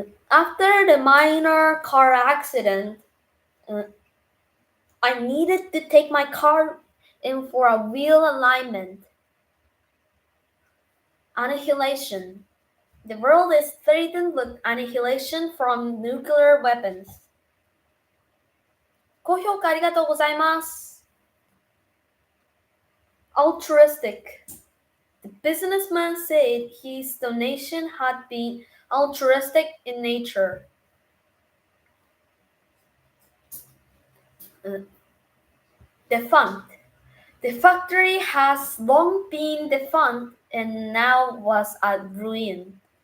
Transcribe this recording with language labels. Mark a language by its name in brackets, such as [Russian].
[English] After the minor car accident, I needed to take my car in for a wheel alignment. Annihilation. The world is threatened with annihilation from nuclear weapons. [Japanese] 高評価ありがとうございます。 [English] Altruistic. The businessman said his donation had been altruistic in nature. Defunct. The factory has long been defunct and now was a ruin.